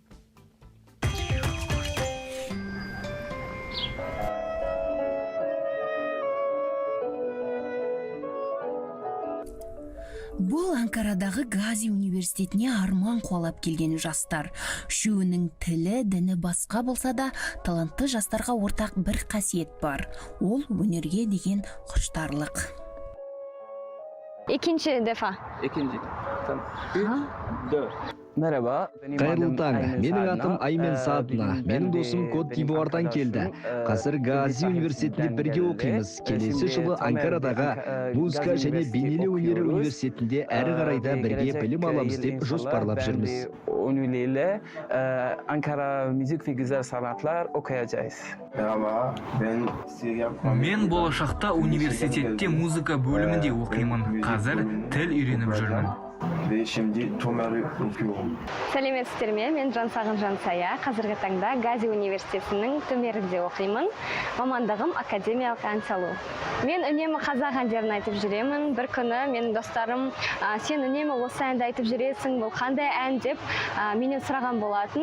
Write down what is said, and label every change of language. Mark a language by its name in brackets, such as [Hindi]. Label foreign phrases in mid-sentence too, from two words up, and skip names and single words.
[Kazakh] Бұл Анкарадағы Гази университетіне арман қуалап келген жастар. Үшеуінің тілі, діні басқа болса да, талантты жастарға ортақ бір қасиет бар. Ол өнерге деген құштарлық. [Turkish] İkinci defa. İkinci. Tamam. 3, 4. Merhaba. [Kazakh] Қайырлы таң, менің атым Аймен Садна. Менің досым Кот д'Ивуардан келді. Қазір Гази университетінде бірге оқимыз. Келесі жылы Анкарадағы музыка және бейнелеу өнері университетінде әрі қарайда бірге білім аламыз деп жоспарлап жүрміз. [Turkish] Ünlüyle Ankara Müzik ve Güzel Sanatlar okuyacağız. Merhaba, ben [Kazakh] Мен болашақта университетте музыка бөлімінде оқимын. Қазір тіл үйреніп жүрмін. [Turkish] ve şimdi Tomer'i okuyorum. [Kazakh] Сәлеметсіздер ме? Мен Жансағын Жансая. Қазіргі таңда Гази университетінің Төмерінде оқимын. Мамандығым академиялық ән салу. Мен үнемі қазақ әндерін айтып жүремін. Бір күні менің достарым, сен үнемі осы әнді айтып жүресің, бұл қандай ән деп менен сұраған болатын.